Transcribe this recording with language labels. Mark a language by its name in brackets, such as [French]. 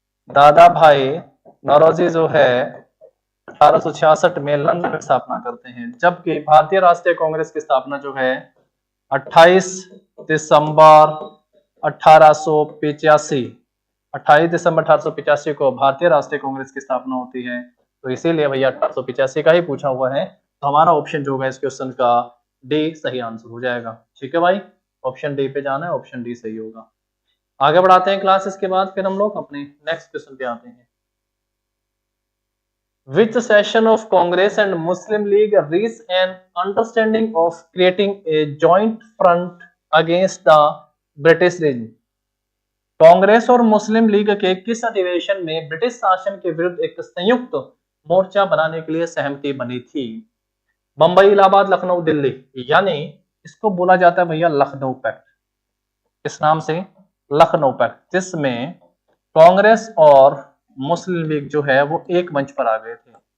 [Hindi] दादा भाई नौरोजी जो है 1866 में लंदन में स्थापना करते हैं, जबकि भारतीय राष्ट्रीय कांग्रेस की स्थापना जो है 28 दिसंबर 1885 28 दिसंबर 1885 को भारतीय राष्ट्रीय कांग्रेस की स्थापना होती है। तो इसीलिए भैया 1885 का ही पूछा हुआ है, तो हमारा ऑप्शन जो होगा इस क्वेश्चन का डी सही आंसर हो जाएगा। ठीक है भाई, ऑप्शन डी पे जाना है, ऑप्शन डी सही होगा। आगे बढ़ाते हैं क्लास, इसके बाद फिर हम लोग अपने नेक्स्ट क्वेश्चन पे आते हैं। [English] Which session of Congress and Muslim League reached an understanding of creating a joint front against the British regime? [Hindi] Congress और मुस्लिम लीग के किस अधिवेशन में ब्रिटिश शासन के विरुद्ध एक संयुक्त मोर्चा बनाने के लिए सहमति बनी थी? बंबई, इलाहाबाद, लखनऊ, दिल्ली, यानी इसको बोला जाता है भैया लखनऊ पैक्ट। इस नाम से लखनऊ पैक्ट, जिसमें कांग्रेस और मुस्लिम लीग जो है वो एक मंच पर आ गए थे।